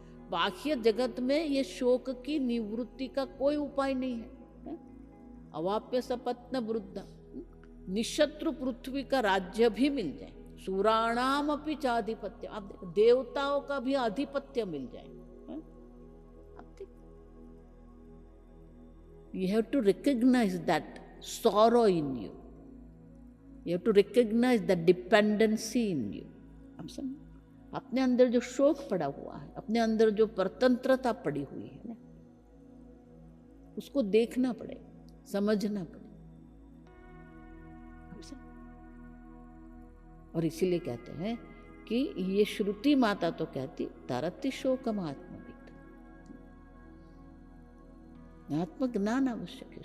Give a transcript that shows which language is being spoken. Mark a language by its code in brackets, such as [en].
[hi] बाह्य जगत में ये शोक की निवृत्ति का कोई उपाय नहीं है। [sa] अवाप्य सपत्न वृद्ध, निशत्रु [hi] पृथ्वी का राज्य भी मिल जाए, [sa] सुराणाम अपि चाधिपत्य, [hi] अब देवताओं का भी आधिपत्य मिल जाए। [en] You have to recognize that sorrow in you. You have to recognize the dependency in you. [hi] आप समझ, अपने अंदर जो शोक पड़ा हुआ है, अपने अंदर जो परतंत्रता पड़ी हुई है ना, उसको देखना पड़ेगा, समझना पड़ेगा। और इसीलिए कहते हैं कि ये श्रुति माता तो कहती [sa] तरति शोकम आत्मवित्, [hi] आत्मज्ञान आवश्यक है।